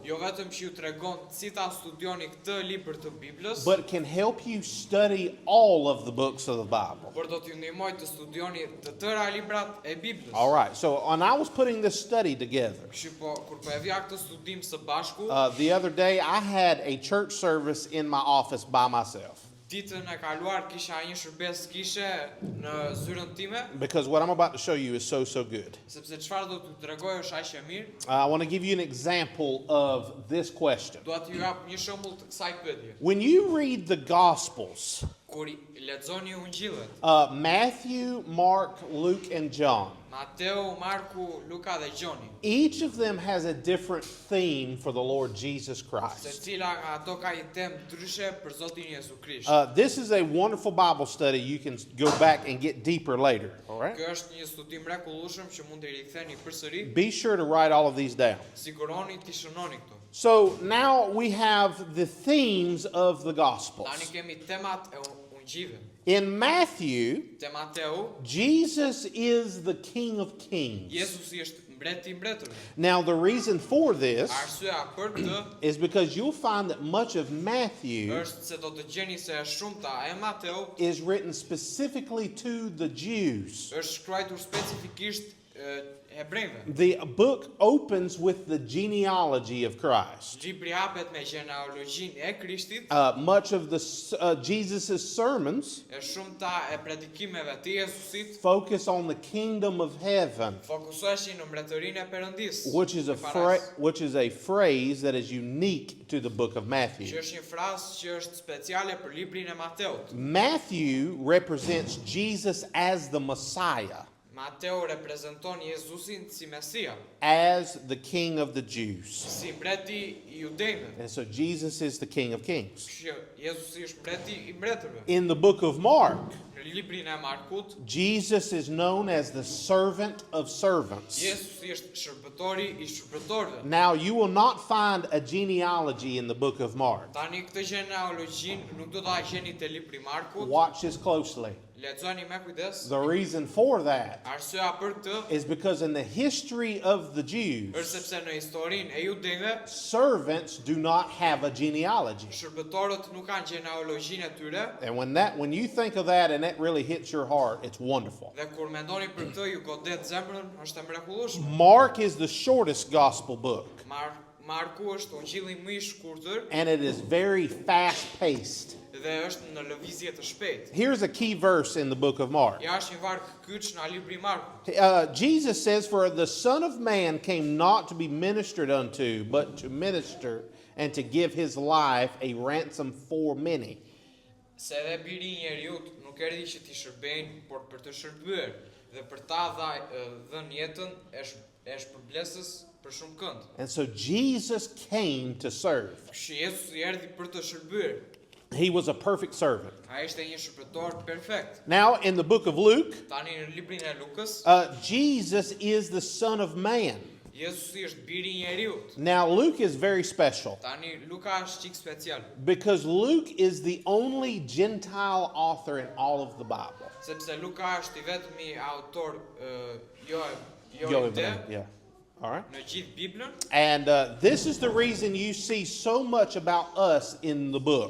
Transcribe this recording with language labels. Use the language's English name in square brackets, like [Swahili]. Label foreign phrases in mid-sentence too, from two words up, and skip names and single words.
[Albanian] jo vetëm që ju tregon si ta studioni këtë libër të Biblës, [English] but can help you study all of the books of the Bible. [Albanian] por do t'ju ndihmoj të studioni të tëra librat e Biblës. [English] All right, so when I was putting this study together, [Albanian] Kështu kur po e vija këtë studim së bashku, [English] the other day I had a church service in my office by myself. [Albanian] ditën e kaluar kisha një shërbes kishe në zyrën time, [English] because what I'm about to show you is so good. [Albanian] sepse çfarë do t'ju tregoj është aq e mirë. [English] I want to give you an example of this question. [Albanian] Dua t'ju jap një shembull të kësaj pyetje. [English] When you read the Gospels, [Albanian] Kur i lexoni Ungjillet, [English] Matthew, Mark, Luke, and John, [Albanian] Mateu, Marku, Luka dhe Gjoni, [English] each of them has a different theme for the Lord Jesus Christ. [Albanian] secila nga ato ka një temë ndryshe për Zotin Jezu Krisht. [English] This is a wonderful Bible study. You can go back and get deeper later. All right. [Albanian] Ky është një studim mrekullueshëm që mund të riktheni përsëri. [English] Be sure to write all of these down. [Albanian] Siguroni ti shënoni këtu. [English] So now we have the themes of the Gospels. [Albanian] Tani kemi temat e Ungjillëve. [English] In Matthew, [Albanian] Te Mateu, [English] Jesus is the King of Kings. [Albanian] Jezusi është mbreti i mbretërve. [English] Now the reason for this [Albanian] Arsyeja për këtë [English] is because you'll find that much of Matthew [Albanian] është se do të gjeni se shumta e Mateu [English] is written specifically to the Jews. [Albanian] është shkruar specifikisht hebrejve. [English] The book opens with the genealogy of Christ. [Albanian] Libri hapet me gjenealogjinë e Krishtit. [English] Much of Jesus' sermons [Albanian] E shumta e predikimeve të Jezusit [English] focus on the kingdom of heaven, [Albanian] fokusoheshin në mbretërinë e Perëndis. [English] which is a phrase that is unique to the book of [Albanian] Që [English] Matthew. [Albanian] është një frazë që është speciale për librin e Mateut. [English] Matthew represents Jesus as the Messiah, [Albanian] Mateu reprezenton Jezusin si Mesia, [English] as the King of the Jews. [Albanian] si mbreti i judejve. [English] And so Jesus is the King of Kings. [Albanian] Që Jezusi është mbreti i mbretërve. [English] In the book of Mark, [Albanian] Në librin e Markut, [English] Jesus is known as the servant of servants. [Albanian] Jezusi është shërbëtori i shërbëtorëve. [English] Now, you will not find a genealogy in the book of Mark. [Albanian] Tani këtë gjenealogjin nuk do ta gjeni te libri i Markut. [English] Watch this closely. [Albanian] Lexoni me kujdes. [English] The reason for that [Albanian] Arsyeja për këtë [English] is because in the history of the Jews, [Albanian] është sepse në historinë e judejve, [English] servants do not have a genealogy. [Albanian] shërbëtorët nuk kanë gjenealogjinë e tyre. [English] And when you think of that and that really hits your heart, it's wonderful. [Albanian] Dhe kur mendoni për këtë, ju godet zemrën, është e mrekullueshme. [English] Mark is the shortest gospel book, [Albanian] Marku është ungjilli më i shkurtër [English] and it is very fast-paced. [Albanian] dhe është në lëvizje të shpejtë. [English] Here's a key verse in the book of Mark. [Albanian] Ja është një varg kyç në libri i Markut. [English] Jesus says, "For the Son of Man came not to be ministered unto, but to minister and to give his life a ransom for many." [Albanian] Se edhe biri i njeriut nuk erdhi që t'i shërbejnë, por për të shërbyer dhe për ta dhënë jetën e shpërblesës për shumë kënd. [English] And so Jesus came to serve. [Albanian] Kështu Jezusi erdhi për të shërbyer. [English] He was a perfect servant. [Albanian] Ai ishte një shërbëtor perfekt. [English] Now, in the book of Luke, [Albanian] Tani në librin e Lukës, [English] Jesus is the Son of Man. [Albanian] Jezusi është biri i njeriut. [English] Now, Luke is very special [Albanian] Tani Luka është çik special, [English] because Luke is the only Gentile author in all of the Bible. [Albanian] sepse Luka është I vetmi autor jo [English] Yeah. All right. [Albanian] në gjithë Biblën. [English] And this is the reason you see so much about us in the book,